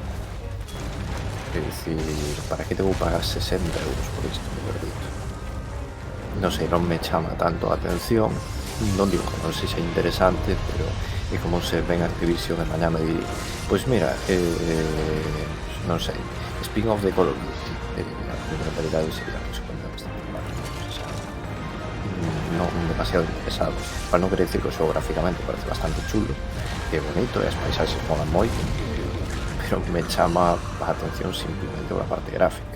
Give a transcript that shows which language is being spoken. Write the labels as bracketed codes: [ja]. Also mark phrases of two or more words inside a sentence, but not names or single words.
[gl] É dicir, para que te vou pagar 60 euros por isto, me perdito? Non sei, non me chama tanto a atención, non digo que non sexa interesante, pero é como se ven Activision de mañá me di, pois mira, non sei, spin-off de Call of Duty, a mentalidade sería que se cuenta bastante mal, non demasiado interesado, para non querer dicir que o xogo gráficamente parece bastante chulo, é bonito, e as paisaxes molan moito, pero me chama a atención simplemente a parte gráfica.